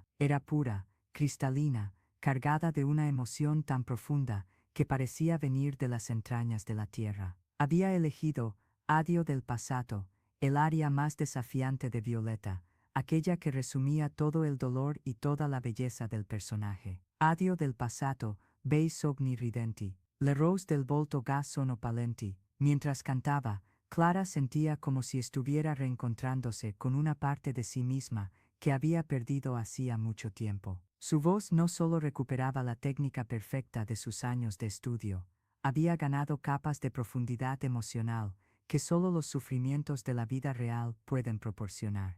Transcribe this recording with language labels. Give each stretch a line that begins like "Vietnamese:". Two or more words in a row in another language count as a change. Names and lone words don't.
Spanish: Era pura, cristalina, cargada de una emoción tan profunda que parecía venir de las entrañas de la tierra. Había elegido, Adio del pasado, el aria más desafiante de Violeta, aquella que resumía todo el dolor y toda la belleza del personaje.
Italian: Adio del passato, bei sogni ridenti, le rose del volto ga sono palenti.
Spanish: Mientras cantaba, Clara sentía como si estuviera reencontrándose con una parte de sí misma que había perdido hacía mucho tiempo. Su voz no solo recuperaba la técnica perfecta de sus años de estudio, había ganado capas de profundidad emocional que solo los sufrimientos de la vida real pueden proporcionar.